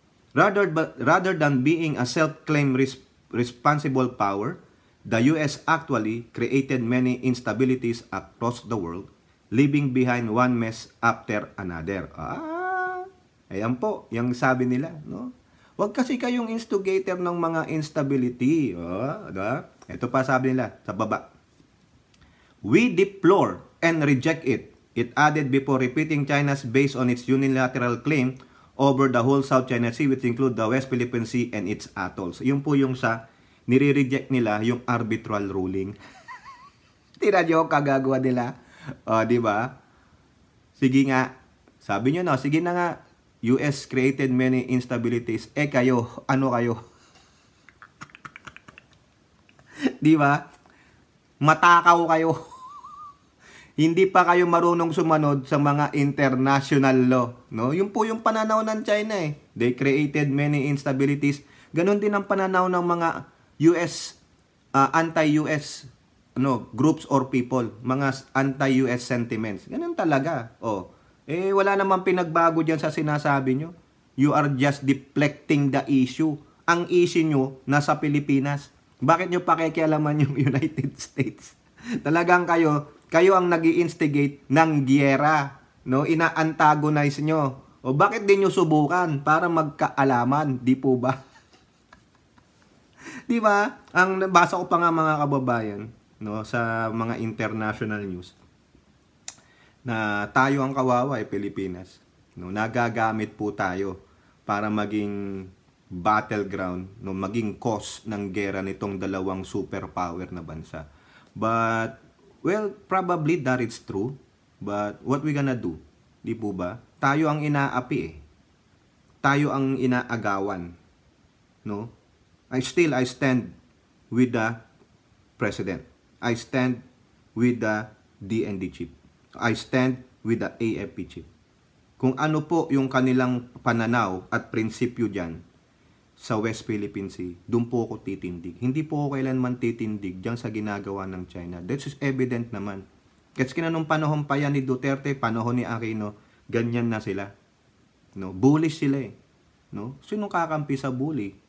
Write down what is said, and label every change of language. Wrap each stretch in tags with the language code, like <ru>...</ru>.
<en>Rather than being a self-claimed responsible power, the US actually created many instabilities across the world, leaving behind one mess after another.</en> <tl>Ayan po, yung sabi nila, no? Huwag kasi kayong instigator ng mga instability. Ito pa sabi nila sa baba.</tl> <en>We deplore and reject it. It added before repeating China's based on its unilateral claim over the whole South China Sea, which include the West Philippine Sea and its atolls.</en> <tl>Yun po yung sa nire-reject nila yung arbitral ruling. Tira nyo kagagawa nila. Di ba? Sige nga. Sabi nyo sige na nga.</tl> <en>US created many instabilities.</en> <tl>Kayo, ano kayo? Di ba? Matakaw kayo. Hindi pa kayo marunong sumanod sa mga international law, no? Yun po yung pananaw ng China eh.</tl> <en>They created many instabilities.</en> <tl>Ganon din ang pananaw ng mga US anti-US</tl> <en>groups or people,</en> <tl>mga anti-US sentiments. Ganon talaga. Wala namang pinagbago dyan sa sinasabi nyo.</tl> <en>You are just deflecting the issue.</en> <tl>Ang issue nyo, nasa Pilipinas. Bakit nyo pakikialaman yung United States? Talagang kayo ang nag-i-instigate ng giyera. No? Ina-antagonize nyo. Bakit din nyo subukan para magkaalaman? Di po ba? Di ba? Ang nabasa ko pa nga mga kababayan, no, sa mga international news, na tayo ang kawawa Pilipinas. No, nagagamit po tayo para maging battleground, no, maging cause ng gera nitong dalawang superpower na bansa.</tl> <en>But, well, probably that is true. But, what we gonna do?</en> <tl>Di po ba? Tayo ang inaapi Tayo ang inaagawan. No?</tl> <en>I stand with the President. I stand with the DND chief. I stand with the AFP chief.</en> <tl>Kung ano po yung kanilang pananaw at prinsipyo dyan sa West Philippine Sea, doon po ako titindig. Hindi po ako kailanman titindig dyan sa ginagawa ng China.</tl> <en>That is evident</en> <tl>naman. Kasi nung panahon pa yan ni Duterte, panahon ni Aquino, ganyan na sila. No? Bullish sila eh. No? Sinong kakampi sa bully?</tl>